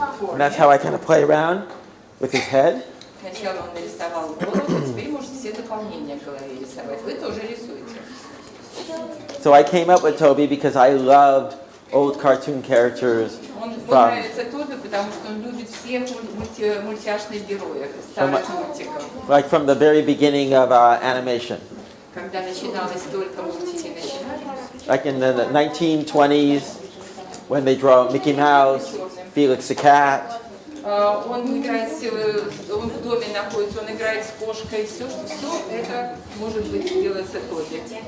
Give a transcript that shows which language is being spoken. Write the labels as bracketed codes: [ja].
[en] And that's how I kind of play around with his head. [ru] Сначала он нарисовал голову, теперь может все дополнения в голове рисовать. Вы тоже рисуете. [en] So I came up with Toby because I loved old cartoon characters [ru] Он [en] from [ru] нравится Тоби, потому что он любит всех мультяшных героев, старых мультиков. [en] like from the very beginning of animation. [ru] Когда начиналось только мультики начинались. [en] Like in the 1920s when they draw Mickey Mouse, Felix the Cat. [ru] Он играет, он в доме находится, он играет с кошкой, все это может быть делается Тоби.